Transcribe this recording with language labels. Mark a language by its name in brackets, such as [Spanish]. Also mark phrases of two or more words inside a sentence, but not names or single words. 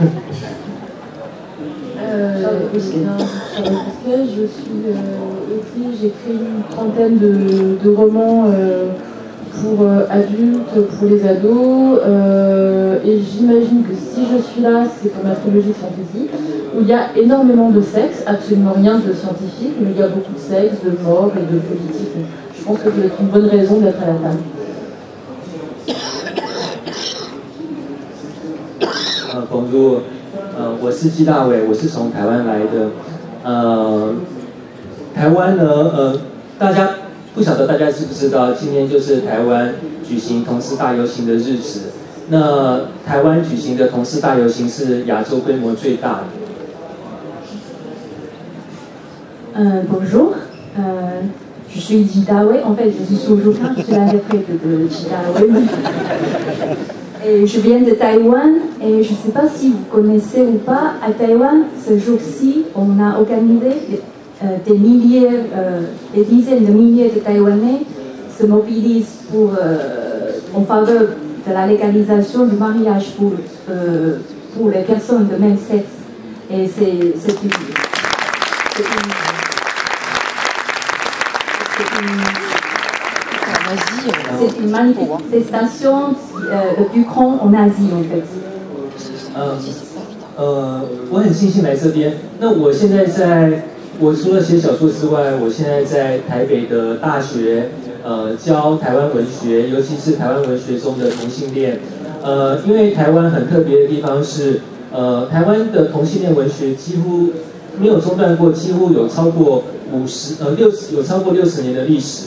[French] Je suis autrice, j'écris une trentaine de romans pour adultes, pour les ados, et j'imagine que si je suis là, c'est pour ma trilogie de fantasy, où il y a énormément de sexe, absolument rien de scientifique, mais il y a beaucoup de sexe, de mort et de politique. Je pense que ça doit être une bonne raison d'être à la table. [Chinese] Bonjour，我是季大伟，我是从台湾来的。台湾呢，大家不晓得大家知不知道，今天就是台湾举行同志大游行的日子。那台湾举行的同志大游行是亚洲规模最大的。 [French] Bonjour, je suis Gita Wei. En fait, je suis Suzuka, je suis l'interprète de Gita Wei. Et je viens de Taïwan et je ne sais pas si vous connaissez ou pas, à Taïwan, ce jour-ci, on a organisé des milliers, des dizaines de milliers de Taïwanais se mobilisent en faveur de la légalisation du mariage pour les personnes de même sexe. Et c'est une manifestation de plus grande en Asie en fait. [Chinese] 我很庆幸来这边。那我现在我除了写小说之外，我现在在台北的大学教台湾文学，尤其是台湾文学中的同性恋。因为台湾很特别的地方是，台湾的同性恋文学几乎没有中断过，几乎有超过60年的历史。